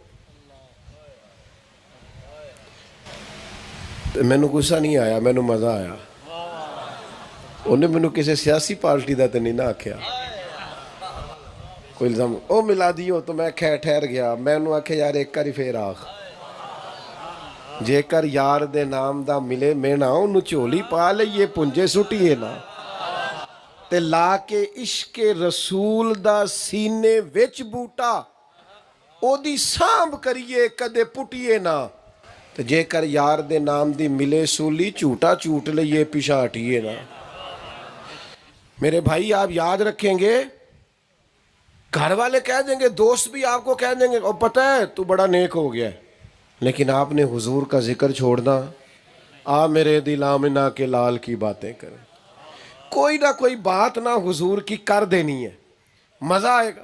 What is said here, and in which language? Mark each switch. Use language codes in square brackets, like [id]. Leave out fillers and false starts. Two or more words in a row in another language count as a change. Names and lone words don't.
[pa] مینوں غصہ نہیں آیا، مینوں مزہ آیا۔ انہیں مینوں کسی سیاسی پارٹی دا تو نہیں نہ آکھیا، کوئی الزام او ملا دیو، تو میں ٹھہر گیا، میں انہوں آکھے یار ایک کاری پھر آخ، جے کر یار دے نام دا ملے مینا، انہوں چولی پا لئیے پنجے سٹیے نا، تے لا کے عشق رسول دا سینے وچ بوٹا، او دی سامب کریے کدے پٹیے نا، تے جے کر یار دے نام دی ملے سولی، چوٹا چوٹ لئیے پیشا ہٹیے نا۔ [ur] میرے بھائی آپ یاد رکھیں گے، گھر والے کہہ دیں گے، دوست بھی آپ کو کہہ دیں گے اور پتہ ہے تو بڑا نیک ہو گیا ہے، لیکن آپ نے حضور کا ذکر چھوڑنا، آ میرے دل آمنہ کے لال کی باتیں کریں، کوئی نہ کوئی بات نہ حضور کی کر دینی ہے، مزہ آئے گا۔